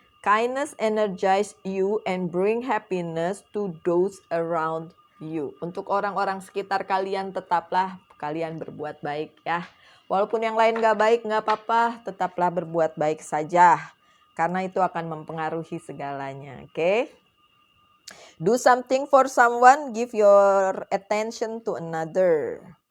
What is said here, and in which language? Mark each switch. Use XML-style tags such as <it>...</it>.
<en>Kindness energize you and bring happiness to those around you.</en> <id>Untuk orang-orang sekitar kalian, tetaplah kalian berbuat baik ya. Walaupun yang lain gak baik, gak apa-apa, tetaplah berbuat baik saja. Karena itu akan mempengaruhi segalanya, oke?</id> <en>Do something for someone, give your attention to another.</en>